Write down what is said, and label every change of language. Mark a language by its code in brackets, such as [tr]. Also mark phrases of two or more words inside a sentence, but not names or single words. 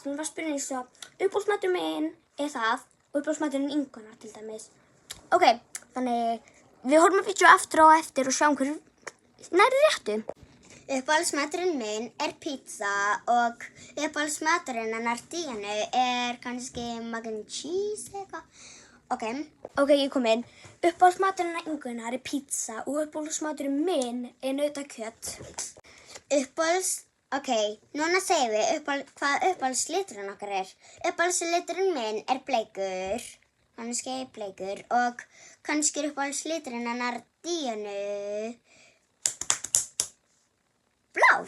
[is] Mér var spurning eins og uppáhaldsmaturinn minn er það og uppáhaldsmaturinn Ingunnar til dæmis. Ok, þannig við horfum að vídeo aftur á eftir og sjáum hverju nærri réttu. Uppáhaldsmaturinn minn er pizza og uppáhaldsmaturinn hennar Díönu er kannski [en] mac and cheese [is] eitthvað. Ok, ég kom inn. Uppáhaldsmaturinn hennar Ingunnar er pizza og uppáhaldsmaturinn minn er nautakjöt. Núna segjum við hvað uppáhaldsliturinn okkar er. Uppáhaldsliturinn minn er bleikur, kannski bleikur og kannski uppáhaldsliturinn hennar Díönu blár.